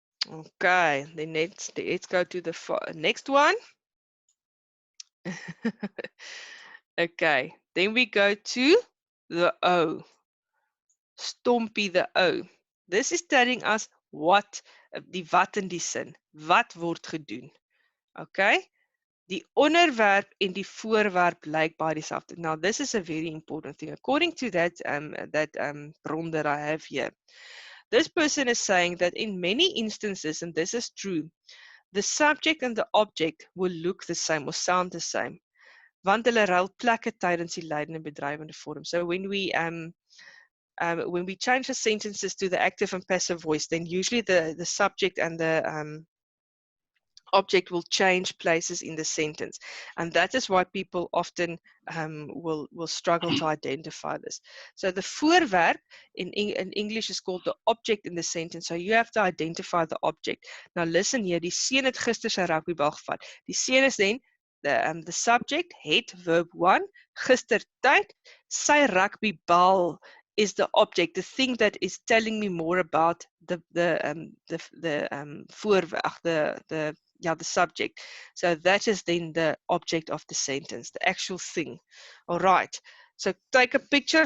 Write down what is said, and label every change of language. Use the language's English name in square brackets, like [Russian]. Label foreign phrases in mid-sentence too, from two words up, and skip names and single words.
[English] Okay, then let's go to the next one. Okay, then we go to the O. STOMPI, the O. This is telling us what, [Afrikaans] die wat in die sin. Wat word gedoen. Okay? Die onderwerp en die voorwerp lyk baie dieselfde. [English] Now, this is a very important thing. According to that bron that I have here, this person is saying that in many instances, and this is true, the subject and the object will look the same or sound the same. [Afrikaans] Want hulle ruil plekke tydens die leidende bedrywende vorm. [English] So when we change the sentences to the active and passive voice, then usually the subject and the object will change places in the sentence, and that is why people often will struggle to identify this. So the voorwerp in English is called the object in the sentence, so you have to identify the object. Now listen here, [Afrikaans] die seun het gister sy rugbybal gevat. Die seun [English] is then the subject, het, verb 1, [Afrikaans] gister tyd, sy rugbybal [English] is the object, the thing that is telling me more about the subject. So that is then the object of the sentence, the actual thing. All right. So take a picture.